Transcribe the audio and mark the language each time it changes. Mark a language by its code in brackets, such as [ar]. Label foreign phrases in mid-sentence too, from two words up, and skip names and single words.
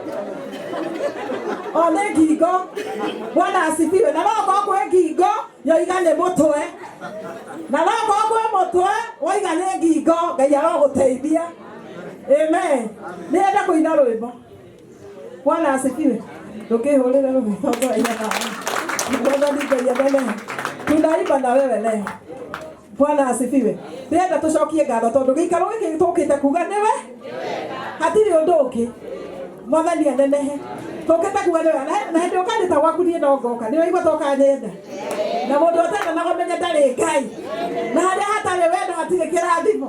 [ki] O nĩ ngingo. [sw] Bwana asifiwe. [ki] Na no kwĩ ngingo yoiga nĩ mũtwe. Na no kwĩ mũtwe woiga nĩ ngingo Ngai arogũteithia. Amen. Nĩenda kũina rwĩmbo. [sw] Bwana asifiwe. [ki] Tukihũrĩra rwĩmbo tondũ ina [sw] tunaimba na wewe leo. Bwana asifiwe. [ki] Nĩenda tũcokie ngatho tondũ gĩikaro gĩkĩ tũkĩte kuga nĩwe. Hatirĩ ũndũ ũngĩ. Mwathani anenehe. Tũkĩte kuga nĩwe. Na hĩndĩ ũkanĩta gwaku niĩ no ngoka. Nĩ waigua toka nyenda. Na mũndũ atenda na gũmenya ndarĩ Ngai. Na harĩa hatarĩ wendo hatirĩ kĩrathimo.